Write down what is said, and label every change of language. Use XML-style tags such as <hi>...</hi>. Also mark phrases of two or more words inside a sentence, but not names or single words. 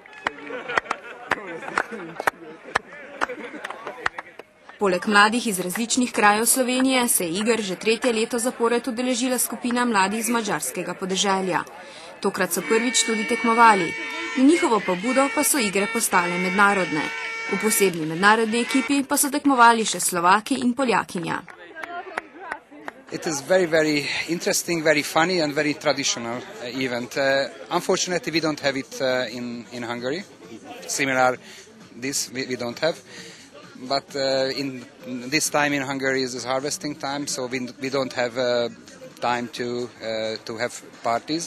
<sl>Poleg mladih iz različnih krajev Slovenije se je iger že 3. leto zapored udeležila skupina mladih z madžarskega podeželja. Tokrat so prvič tudi tekmovali. Na njihovo pobudo pa so igre postale mednarodne. V posebni mednarodni ekipi pa so tekmovali še Slovaki in Poljakinja.</sl> <en>It is very, very interesting, very funny and very traditional event. Unfortunately, we don't have it in Hungary. Similar this we don't have. But in this time in Hungary is harvesting time, so we don't have time to have parties.</en>